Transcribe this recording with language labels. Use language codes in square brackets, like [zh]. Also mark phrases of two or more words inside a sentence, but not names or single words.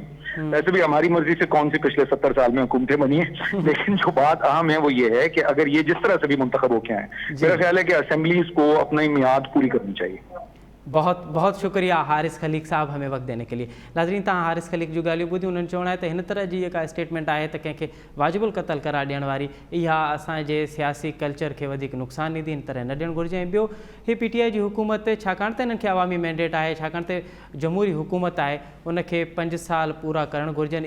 [ur] ویسے بھی ہماری مرضی سے کون سی پچھلے 70 سال میں حکومتیں بنی ہیں, لیکن جو بات اہم ہے وہ یہ ہے کہ اگر یہ جس طرح سے بھی منتخب ہو کے آئیں, میرا خیال ہے کہ اسمبلیز کو اپنی میعاد پوری کرنی چاہیے. بہت بہت شکریہ حارث خلیق صاحب ہمیں وقت دینے کے لیے. [sd] ناظرین, تاں حارث خلیق جو ॻाल्हियूं ॿुधियूं उन्हनि चवणो आहे त हिन तरह जी जेका स्टेटमेंट आहे त कंहिंखे वाजिबुल क़तल करार ॾियण वारी इहा असांजे सियासी कल्चर खे वधीक नुक़सान ॾींदी, इन तरह न ॾियणु घुरिजे. ऐं ॿियो, हीअ PTI जी हुकूमत छाकाणि त इन्हनि खे अवामी मैंडेट आहे, छाकाणि त जमहूरी हुकूमत आहे, उनखे 5 साल पूरा करणु घुरिजनि.